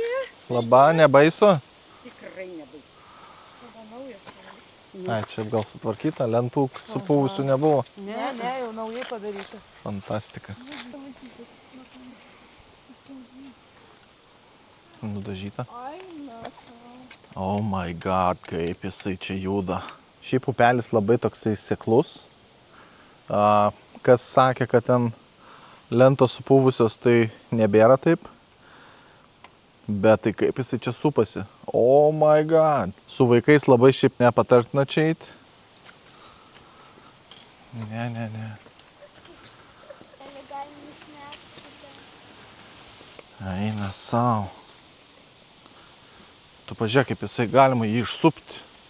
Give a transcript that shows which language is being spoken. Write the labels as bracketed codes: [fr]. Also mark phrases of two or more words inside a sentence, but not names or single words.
[lt] Labą, nebaisu? Tikrai nebaisu. Ai, čia gal sutvarkyta, lentų supuvusių nebuvo. Ne, jau naujai padaryta. Fantastika. Nudažyta. [en] Oh my god, [lt] kaip jisai čia juda. Šiaip upelis labai toksai seklus. Kas sakė, kad ten lentos supuvusios, tai nebėra taip. Bet tai kaip jisai čia supasi. [en] Oh my god. [lt] Su vaikais labai šiaip nepatartina čia eiti. Ne. Eina sau. Tu pažiūrėk, kaip jisai galima jį išsupti.